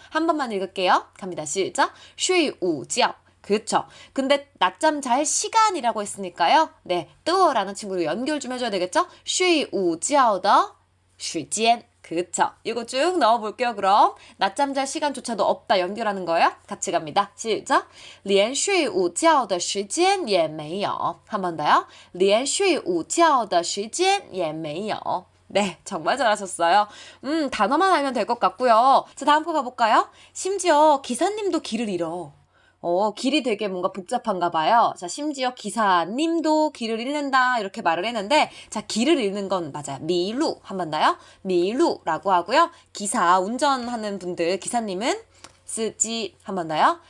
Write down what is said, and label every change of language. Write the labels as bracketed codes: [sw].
[ko] 한 번만 읽을게요. 갑니다. 시작. [zh] 睡午觉 [ko] 그렇죠. 근데 낮잠 잘 시간이라고 했으니까요. 네, 的라는 친구로 연결 좀 해줘야 되겠죠? [zh] 睡午觉的时间 [ko] 그쵸. 이거 쭉 넣어볼게요, 그럼. 낮잠 잘 시간조차도 없다 연결하는 거예요. 같이 갑니다. 시작. [zh] 连睡午觉的时间也没有. [ko] 한 번 더요. [zh] 连睡午觉的时间也没有. [ko] 네, 정말 잘하셨어요. 단어만 알면 될 것 같고요. 자, 다음 거 가볼까요? 심지어 기사님도 길을 잃어. 길이 되게 뭔가 복잡한가 봐요. 자, 심지어 기사님도 길을 잃는다 이렇게 말을 했는데 자, 길을 잃는 건 맞아요. 미루 한 번 더요. 미루라고 하고요. 기사 운전하는 분들 기사님은 쓰지 한 번 더요.